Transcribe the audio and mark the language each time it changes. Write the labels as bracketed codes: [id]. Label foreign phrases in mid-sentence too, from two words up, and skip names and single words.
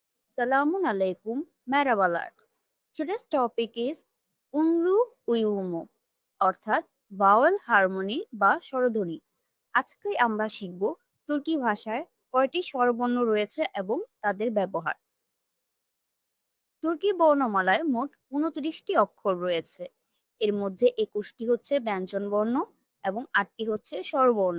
[ar] Salamun alaikum, merhabalar. [en] Today's topic is [tr] unlu uyumu [bn] অর্থাৎ [en] vowel harmony [bn] বা স্বরধ্বনি। আজকে আমরা শিখব তুর্কি ভাষায় কয়টি স্বরবর্ণ রয়েছে এবং তাদের ব্যবহার। তুর্কি বর্ণমালায় মোট ২৯টি অক্ষর রয়েছে। এর মধ্যে ২১টি হচ্ছে ব্যঞ্জনবর্ণ এবং ৮টি হচ্ছে স্বরবর্ণ।